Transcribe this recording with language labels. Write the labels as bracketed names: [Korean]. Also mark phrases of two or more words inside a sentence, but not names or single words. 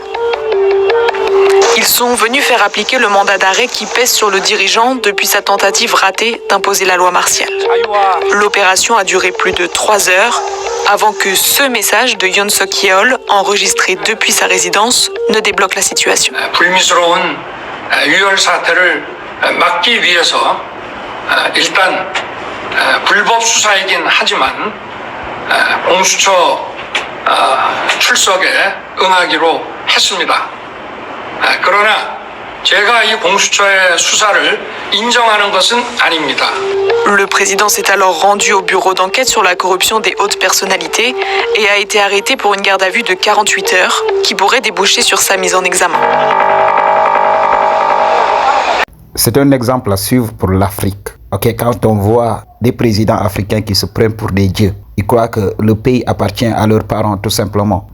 [French] Ils sont venus faire appliquer le mandat d'arrêt qui pèse sur le dirigeant depuis sa tentative ratée d'imposer la loi martiale. L'opération a duré plus de 3 heures avant que ce message de Yoon Suk-yeol, enregistré depuis sa résidence, ne débloque la situation. [Korean] 유혈 사태를 막기 위해서 일단 불법 수사이긴 하지만 공수처 출석에 응하기로 했습니다. 그러나 제가 이 공수처의 수사를 인정하는 것은 아닙니다. [French] Le président s'est alors rendu au bureau d'enquête sur la corruption des hautes personnalités et a été arrêté pour une garde à vue de 48 heures qui pourrait déboucher sur sa mise en examen. C'est un exemple à suivre pour l'Afrique. Okay, quand on voit des présidents africains qui se prennent pour des dieux, ils croient que le pays appartient à leurs parents tout simplement.